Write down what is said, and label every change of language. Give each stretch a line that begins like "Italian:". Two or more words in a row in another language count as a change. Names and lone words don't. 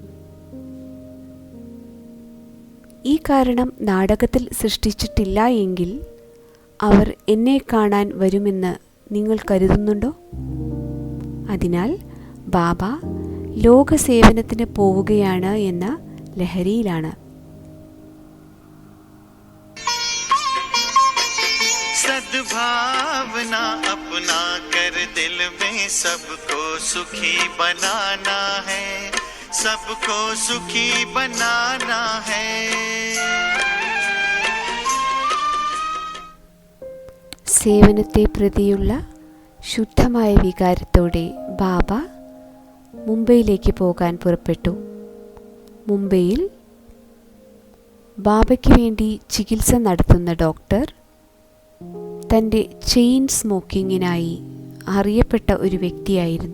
Malayalam: ഈ കാരണം നാടകത്തിൽ സൃഷ്ടിച്ചിട്ടില്ല എങ്കിൽ അവർ എന്നെ കാണാൻ വരുമെന്ന് നിങ്ങൾ കരുതുന്നുണ്ടോ? അതിനാൽ ബാബ ലോകസേവനത്തിന് പോവുകയാണ് എന്ന ലഹരിയിലാണ്.
Hindi: सद्भावना अपना कर दिल में सबको सुखी बनाना है, सबको सुखी बनाना है.
Malayalam: സേവനത്തെ പ്രതിയുള്ള ശുദ്ധമായ വികാരത്തോടെ ബാബ മുംബൈയിലേക്ക് പോകാൻ പുറപ്പെട്ടു. മുംബൈയിൽ ബാബയ്ക്ക് വേണ്ടി ചികിത്സ നടത്തുന്ന ഡോക്ടർ തൻ്റെ
English: chain smoking
Malayalam: അറിയപ്പെട്ട ഒരു വ്യക്തിയായിരുന്നു.